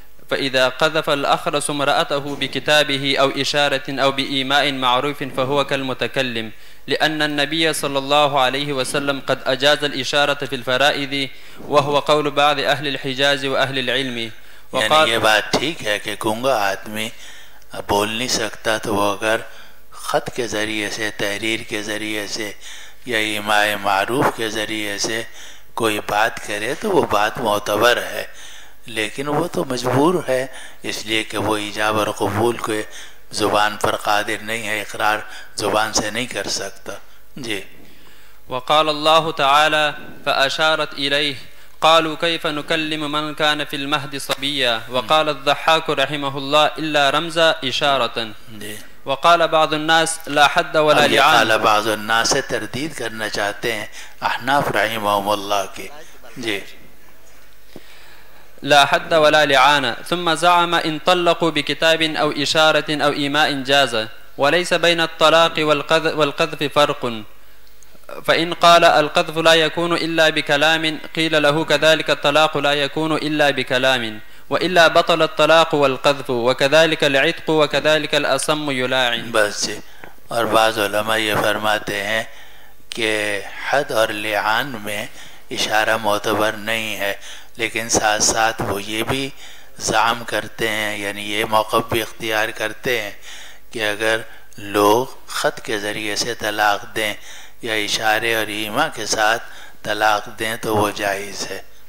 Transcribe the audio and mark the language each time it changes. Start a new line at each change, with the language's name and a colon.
Arabic: فإذا قذف الأخرس امرأته بكتابه أو إشارة أو بإيماء معروف فهو كالمتكلم، لأن النبي صلى الله عليه وسلم قد أجاز الإشارة في الفرائض وهو قول بعض أهل الحجاز وأهل العلم.
Urdu: یعنی یہ بات ٹھیک ہے کہ گونگا آدمی بول نہیں سکتا تو وہ اگر خط کے ذریعے سے، تحریر کے ذریعے سے یا ایماء معروف کے ذریعے سے کوئی بات کرے تو وہ بات معتبر ہے، لیکن وہ تو مجبور ہے اس لیے کہ وہ ایجاب اور قبول کو زبان پر قادر نہیں ہے، اقرار زبان سے نہیں کر سکتا. جی.
Arabic: وقال اللہ تعالی فأشارت الیہ قالوا كيف نكلم من كان في المهد صبيا. وقال الضحاك رحمه الله الا رمز اشارة.
Urdu: جی.
Arabic: وقال بعض الناس لا حد ولا لعان. قال بعض الناس
Urdu: سے تردید کرنا چاہتے ہیں احناف رحمہم اللہ کے. جی.
Arabic: لا حد ولا لعان. ثم زعم ان طلقوا بكتاب او اشارة او ايماء جاز وليس بين الطلاق والقذف فرق. فإن قال القذف لا يكون إلا بكلام قيل له كذلك الطلاق لا يكون إلا بكلام وإلا بطل الطلاق والقذف وكذلك العتق وكذلك الأصم يلاعن.
Urdu: بس. اور بعض علماء یہ فرماتے ہیں کہ حد اور لعان میں اشارہ معتبر نہیں ہے، لیکن ساتھ ساتھ وہ یہ بھی زعم کرتے ہیں، یعنی یہ موقف بھی اختیار کرتے ہیں کہ اگر لوگ خط کے ذریعے سے طلاق دیں یا اشارے اور ایما کے ساتھ طلاق دیں تو وہ جائز ہے.